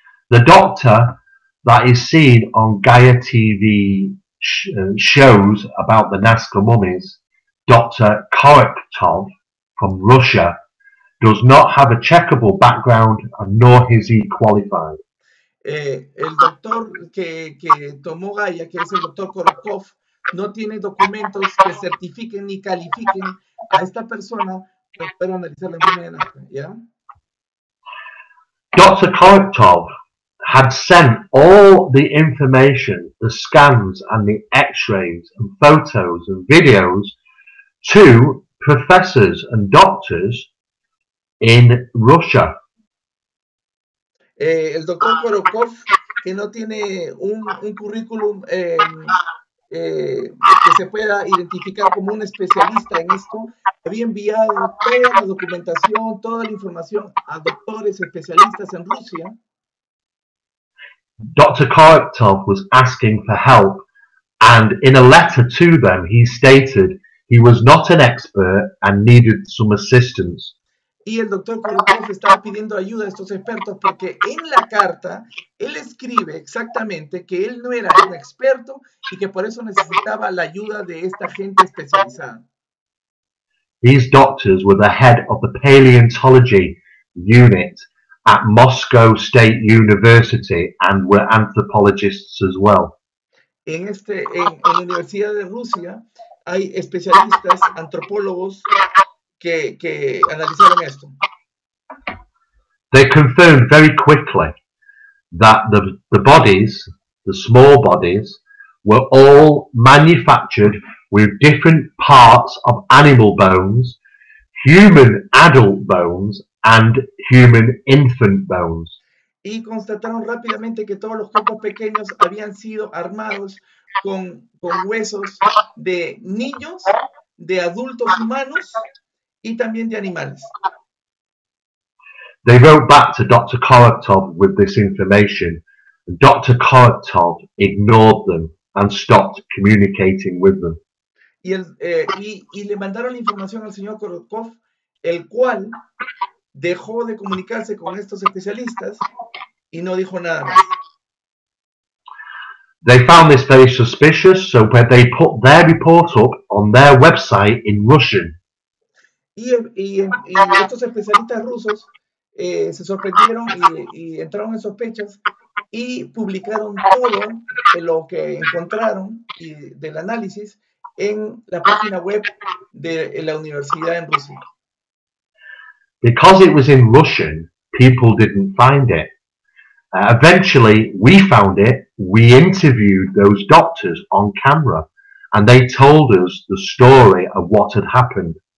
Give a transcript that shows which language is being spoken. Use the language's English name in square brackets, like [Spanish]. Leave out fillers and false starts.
[English] The doctor that is seen on Gaia TV shows about the Nazca mummies, Dr. Korektov from Russia, does not have a checkable background, nor is he qualified. [Spanish] El doctor que tomó Gaia, que es el doctor Korokov, no tiene documentos que certifiquen ni califiquen a esta persona para poder analizar la momia de Nazca, ¿ya? [English] Dr. Korektov had sent all the information, the scans and the x-rays and photos and videos to professors and doctors in Russia. [Spanish] El doctor Korokov, que no tiene un currículum que se pueda identificar como un especialista en esto, había enviado toda la documentación, toda la información a doctores especialistas en Rusia. [English] Dr. Korektov was asking for help, and in a letter to them he stated he was not an expert and needed some assistance. [Spanish] Y el doctor Korokov estaba pidiendo ayuda a estos expertos porque en la carta él escribe exactamente que él no era un experto y que por eso necesitaba la ayuda de esta gente especializada. [English] These doctors were the head of the paleontology unit at Moscow State University and were anthropologists as well. [Spanish] En la Universidad de Rusia hay especialistas, antropólogos que analizaron esto. [English] They confirmed very quickly that the bodies, the small bodies, were all manufactured with different parts of animal bones, human adult bones, and human infant bones. [Spanish] Y constataron rápidamente que todos los cuerpos pequeños habían sido armados con huesos de niños, de adultos humanos y también de animales. [English] They wrote back to Dr. Korektov with this information. Dr. Korektov ignored them and stopped communicating with them. [Spanish] Y le mandaron la información al señor Korokov, el cual dejó de comunicarse con estos especialistas y no dijo nada más. [English] They found this very suspicious, so they put their report up on their website in Russian. [Spanish] Y estos especialistas rusos se sorprendieron y entraron en sospechas y publicaron todo lo que encontraron del análisis en la página web de la universidad en Rusia. [English] Because it was in Russian, people didn't find it. Eventually, we found it. We interviewed those doctors on camera, and they told us the story of what had happened.